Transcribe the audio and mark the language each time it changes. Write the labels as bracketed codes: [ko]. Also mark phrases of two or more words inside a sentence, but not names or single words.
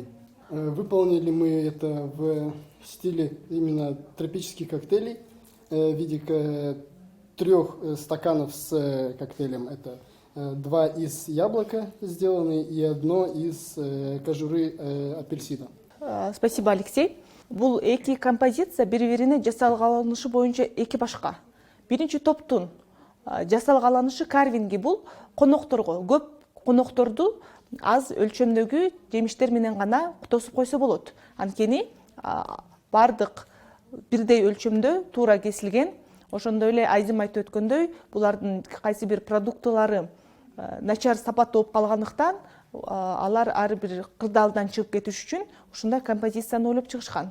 [ru] Выполнили мы это в стиле именно тропических коктейлей в виде 3 стаканов с коктейлем. Это 2 из яблока сделаны и 1 из кожуры апельсина. Спасибо, Алексей. [ky] Бул эки композиция бири-бирине жасалгаланышы боюнча эки башка. Биринчи топтун жасалгаланышы карвинги бул конокторго, көп конокторду аз өлчөмдөгү жемиштер менен гана тосуп койсо болот. Анткени бардык бирдей өлчөмдө туура кесилген, ошондой эле Айзым айтып өткөндөй, булардын кайсы бир продуктылары начар сапатта болуп калгандыктан алар ар бир кырдаалдан чыгып кетиш үчүн ушундай композицияны ойлоп чыгышкан.